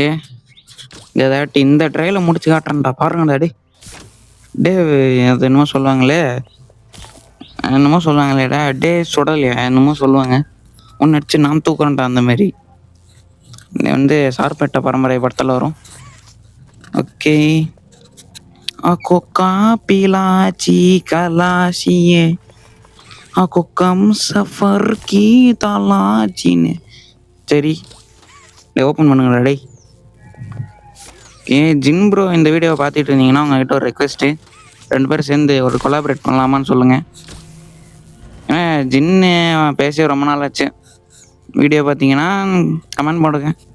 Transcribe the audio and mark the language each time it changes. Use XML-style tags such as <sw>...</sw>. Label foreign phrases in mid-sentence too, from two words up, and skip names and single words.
<ta>ஏதாட்டி இந்த ட்ரையில் முடிச்சு காட்டுறேன்டா, பாருங்கடா. டே அது என்னமோ சொல்லுவாங்களேடா, டே சுடலையா என்னமோ சொல்லுவாங்க. ஒன்று அடிச்சு நாம் தூக்குறேன்டா. அந்த மாதிரி வந்து சார்பேட்டை பரம்பரை படத்தில் வரும். ஓகே. Aku kapilaci kalasie, aku kam safar kita lajine. சரி, ஓப்பன் பண்ணுங்கடா டேய். ஜின் ப்ரோ இந்த வீடியோவை பார்த்துட்டு இருந்தீங்கன்னா உங்ககிட்ட ஒரு ரெக்வெஸ்ட்டு, 2 பேரும் சேர்ந்து ஒரு கொலாபரேட் பண்ணலாமான்னு சொல்லுங்கள். ஏன்னா ஜின்னு பேசி ரொம்ப நாள் ஆச்சு. வீடியோ பார்த்தீங்கன்னா கமெண்ட் போடுங்க.</ta>